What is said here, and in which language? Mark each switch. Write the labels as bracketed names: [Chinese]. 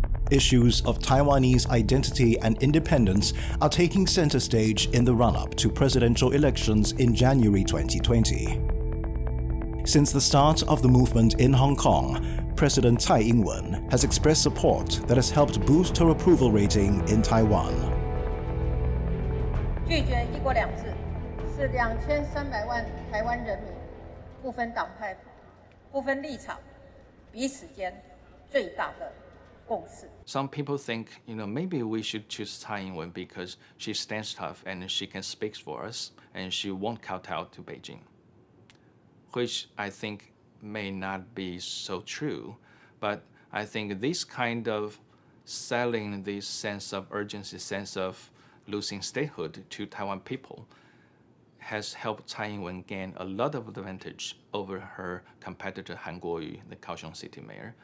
[English] Issues of Taiwanese identity and independence are taking center stage in the run-up to presidential elections in January 2020. Since the start of the movement in Hong Kong, President Tsai Ing-Wen has expressed support that has helped boost her approval rating in Taiwan. [Chinese] 拒绝一国两制是2300万台湾人民不分党派、不分立场、彼此间最大的共识。 [English] Some people think, maybe we should choose Tsai Ing-Wen because she stands tough and she can speak for us and she won't kowtow to Beijing, which I think may not be so true. But I think this kind of selling this sense of urgency, sense of losing statehood to Taiwan people has helped Tsai Ing-Wen gain a lot of advantage over her competitor Han Kuo-yu, the Kaohsiung city mayor.